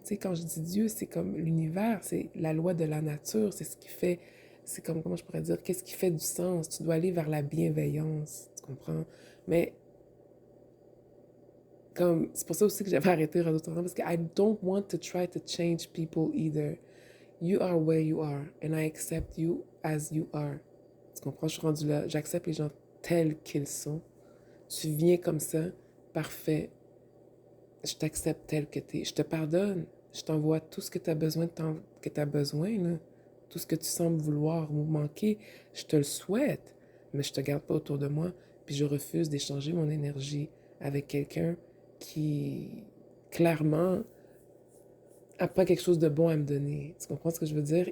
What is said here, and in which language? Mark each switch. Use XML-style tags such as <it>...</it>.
<fr>Tu sais, quand je dis Dieu, c'est comme l'univers, c'est la loi de la nature, c'est ce qui fait, c'est comme, comment je pourrais dire, qu'est-ce qui fait du sens? Tu dois aller vers la bienveillance, tu comprends? Mais comme, c'est pour ça aussi que j'avais arrêté Radio Toronto, parce que</fr> <en>I don't want to try to change people either. You are where you are, and I accept you as you are.</en> <fr>Tu comprends? Je suis rendue là, j'accepte les gens tels qu'ils sont. Tu viens comme ça, parfait. Je t'accepte tel que t'es. Je te pardonne. Je t'envoie tout ce que tu as besoin, là. Tout tout ce que tu sembles vouloir ou manquer, je te le souhaite, mais je te garde pas autour de moi, puis je refuse d'échanger mon énergie avec quelqu'un qui, clairement, a pas quelque chose de bon à me donner. Tu comprends ce que je veux dire?</fr>